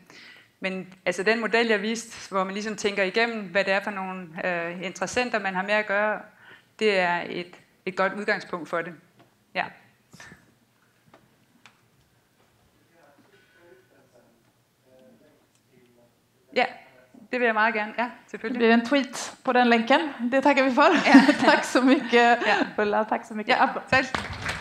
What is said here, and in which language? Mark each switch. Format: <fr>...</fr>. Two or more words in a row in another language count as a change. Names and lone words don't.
<da>Men altså den model, jeg viste, hvor man ligesom tænker igennem, hvad det er for nogle interessenter, man har med at gøre, det er et godt udgangspunkt for det. Ja. Ja, det vil jeg meget gerne. Ja, selvfølgelig.</da> <sv>Det blir en tweet på den länken. Det tackar vi för. Ja. Tack så mycket, Ulla. Tack så mycket. Ja, tack.</sv>